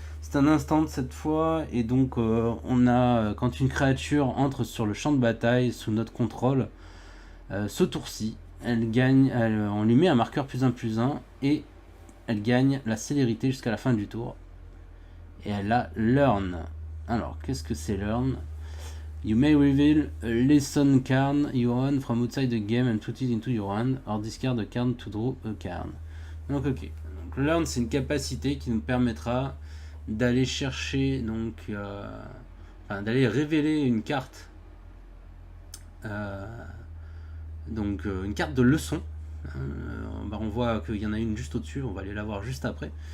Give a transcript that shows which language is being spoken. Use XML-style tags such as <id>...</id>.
<fr>C'est un instant cette fois, et donc on a, quand une créature entre sur le champ de bataille sous notre contrôle, ce tour-ci, elle gagne, on lui met un marqueur +1/+1, et elle gagne la célérité jusqu'à la fin du tour. Et elle a Learn. Alors, qu'est-ce que c'est Learn?</fr> <en>You may reveal a lesson card you own from outside the game and put it into your hand, or discard a card to draw a card.</en> <fr>Donc ok, donc Learn c'est une capacité qui nous permettra d'aller chercher, donc d'aller révéler une carte, donc une carte de leçon. On voit qu'il y en a une juste au-dessus, on va aller la voir juste après.</fr>